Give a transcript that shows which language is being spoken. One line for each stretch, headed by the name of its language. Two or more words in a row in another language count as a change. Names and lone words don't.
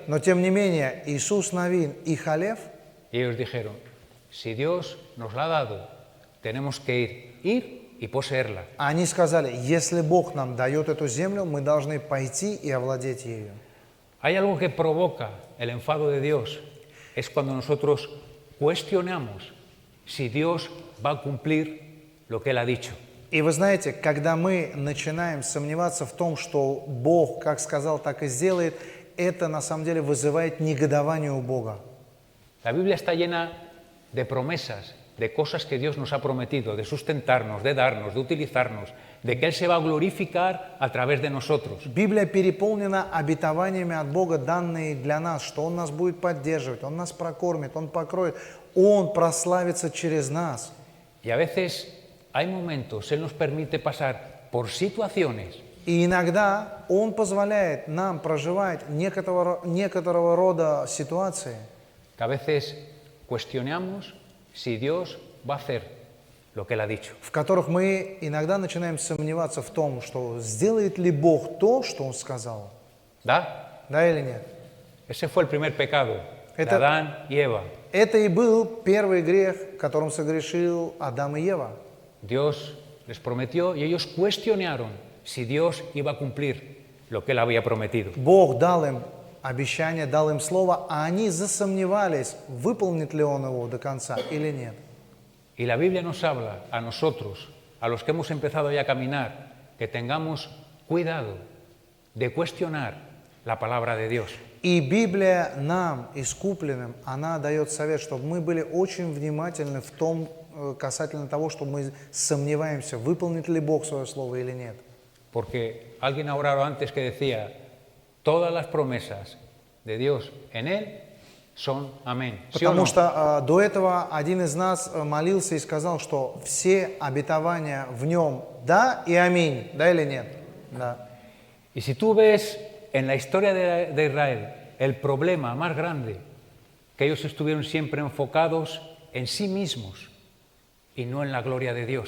Russian: Но тем не менее, Иисус Навин и Халев,
Spanish: y ellos dijeron, si Dios nos la ha dado, tenemos que ir y poseerla.
Russian: они сказали: если Бог нам дает эту землю, мы должны пойти и овладеть ею.
Spanish: Hay algo que provoca el enfado de Dios, es cuando nosotros cuestionamos si Dios va a cumplir lo que Él ha dicho.
Russian: И вы знаете, когда мы начинаем сомневаться в том, что Бог как сказал, так и сделает, это на самом деле вызывает негодование у Бога.
Spanish: La Biblia está llena de promesas, de cosas que Dios nos ha prometido, de sustentarnos, de darnos, de utilizarnos, de que Él se va a glorificar a través de nosotros.
Russian: Библия переполнена обетованиями от Бога, данные для нас, что Он нас будет поддерживать, Он нас прокормит, Он покроет, Он прославится через нас.
Spanish: Y a veces hay momentos, Él nos permite pasar por situaciones
Russian: И иногда Он позволяет нам проживать некоторого рода ситуации,
Spanish: que a veces cuestionamos si Dios va a hacer lo que Él ha dicho.
Russian: в которых мы иногда начинаем сомневаться в том, что сделает ли Бог то, что Он сказал. ¿Da? Да или нет?
Spanish: Ese fue el primer pecado de
Russian: Это-
Spanish: Adán y Eva.
Russian: Это и был первый грех, которым согрешил Адам и Ева.
Spanish: Dios les prometió y ellos cuestionaron si Dios iba a cumplir lo que Él había prometido.
Russian: Бог дал им обещание, дал им слово, а они засомневались, выполнит ли Он его до конца или нет.
Spanish: Y la Biblia nos habla a nosotros, a los que hemos empezado ya a caminar, que tengamos cuidado de cuestionar la palabra de Dios.
Russian: И Библия нам, искупленным, она дает совет, чтобы мы были очень внимательны в том, касательно того, что мы сомневаемся, выполнит ли Бог свое слово или нет.
Spanish: Porque alguien ha orado antes que decía, todas las promesas de Dios en Él son amén. ¿Sí o
Russian: Потому
Spanish: no?
Russian: что до этого один из нас молился и сказал, что все обетования в нем да и аминь, да или нет? Да.
Spanish: Y si tú ves en la historia de Israel el problema más grande, que ellos estuvieron siempre enfocados en sí mismos y no en la gloria de Dios.